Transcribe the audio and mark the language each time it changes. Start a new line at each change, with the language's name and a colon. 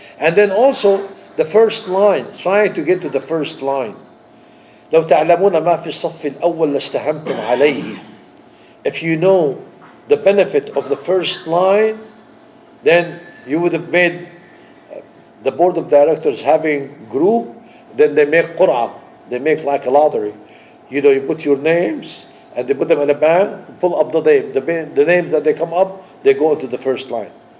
English: And then also the first line, trying to get to the first line.
Arabic: لو تعلمون ما في الصف الأول لاستهمتم عليه.
English: If you know the benefit of the first line, then you would have made the board of directors having group, then they make qur'ah, they make like a lottery. You put your names and they put them in a bag, pull up the names that they come up, they go into the first line.